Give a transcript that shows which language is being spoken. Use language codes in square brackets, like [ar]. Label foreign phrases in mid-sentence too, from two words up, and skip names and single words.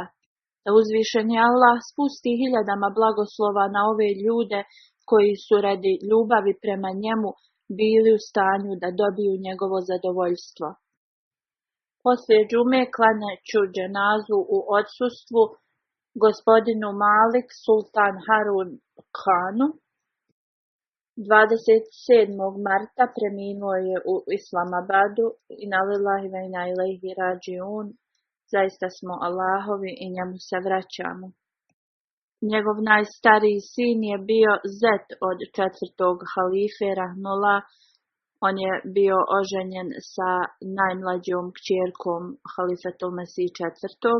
[bs] Da uzvišeni Allah spusti hiljadama blagoslova na ove ljude koji su radi ljubavi prema njemu bili u stanju da dobiju njegovo zadovoljstvo. Poslije džume klanjaću dženazu u odsustvu gospodinu Malik Sultan Harun Khanu. 27. marta preminuo je u Islamabadu. [ar] إنا لله وإنا إليه راجعون. [bs] Zaista smo Allahovi i njemu se vraćamo. Njegov najstariji sin je bio zet od četvrtog halife Rahmullah. On je bio oženjen sa najmlađom kćerkom halifetul Mesih četvrtog.